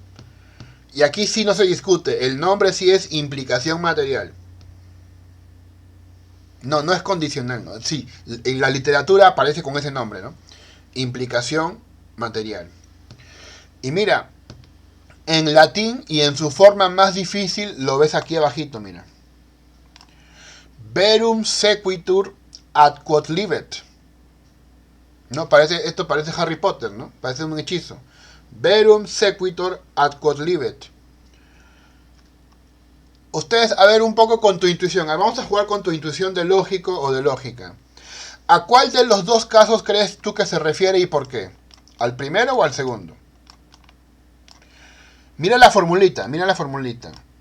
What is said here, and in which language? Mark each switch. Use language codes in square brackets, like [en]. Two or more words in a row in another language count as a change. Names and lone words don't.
[es] Y aquí sí no se discute, el nombre sí es implicación material. No, no es condicional, ¿no? Sí, en la literatura aparece con ese nombre, ¿no? Implicación material. Y mira, en latín y en su forma más difícil lo ves aquí abajito, mira. [la] Verum sequitur ad quod libet. [es] No, esto parece Harry Potter, ¿no? Parece un hechizo. [la] Verum sequitur ad quod libet. [es] Ustedes, a ver un poco con tu intuición. Vamos a jugar con tu intuición de lógico o de lógica. ¿A cuál de los dos casos crees tú que se refiere y por qué? ¿Al primero o al segundo? Mira la formulita, mira la formulita.